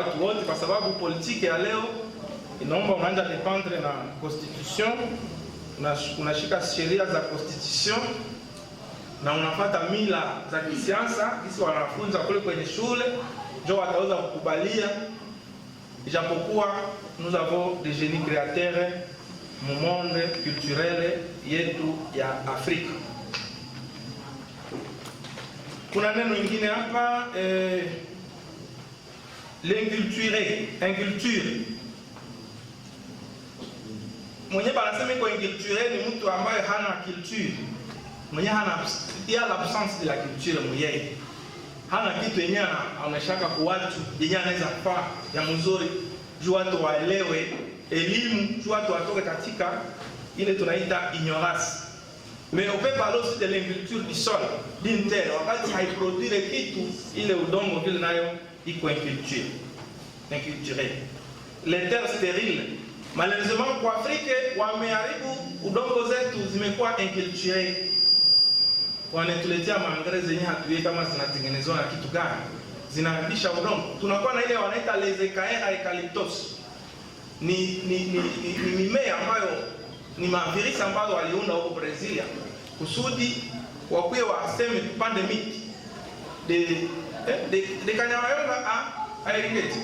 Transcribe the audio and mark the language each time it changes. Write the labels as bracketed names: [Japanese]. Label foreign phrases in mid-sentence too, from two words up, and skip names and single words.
[Swahili] watu wote kwa sababu politiki ya leo inaomba unaanza dependre na constitution, unashika sheria za constitution na unafuata mila za kisiasa kisi wanafunza kule kwenye shule ndio wataweza kukubalia, ijapokuwa [French] nous avons des génies créateurs [Swahili] mu monde culturel yetu ya Afrika. Kuna neno lingine hapa l'inculture. Mwenye banasema iko inculture ni mtu ambaye hana culture. Mwenye hana [French] l'absence de la culture [Swahili] mwenye. Hana kitu yenye anashaka kwa watu yenye anaweza kufanya ya mzuri juu watu waelewe elimu, juu watu watoke katika ile tunaita ignorance. [French] Mais on peut parler aussi de l'inculture du sol, d'une terre. [Swahili] Wakati haiproduire kitu ile udongo vile nayo iko inculturé. [French] Les terres stériles. [Swahili] Malheureusement kwa Afrika wameharibu udongo zetu zimekuwa inculturé. Wanatuletea maangare zenye hatujui kama zinatengenezwa na kitu gani. Zinaharibisha udongo. Tunakuwa na ile wanaita [French] les écailles eucalyptus. [Swahili] Ni mimea ambayo ni mavirisi ambayo waliunda huko Brazil kusudi wakuwe waseme tupande miti de Kanyabayonga a Eringeti.